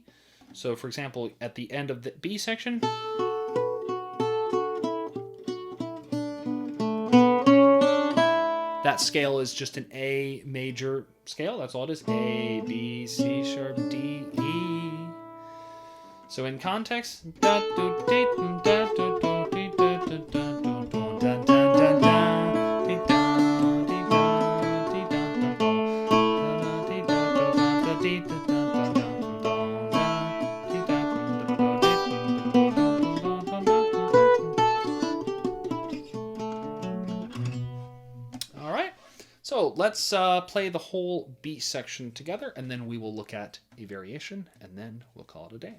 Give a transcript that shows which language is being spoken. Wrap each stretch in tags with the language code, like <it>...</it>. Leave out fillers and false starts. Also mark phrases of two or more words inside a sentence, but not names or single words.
<en>So, for example, at the end of the B section, that scale is just an A major scale. That's all it is. A, B, C sharp, D, E. So in context, da do dee da do do dee da da da do do da da da da dee da dee da dee da da da dee da da da dee da da da dee da da. All right. So let's play the whole B section together, and then we will look at a variation, and then we'll call it a day.</en>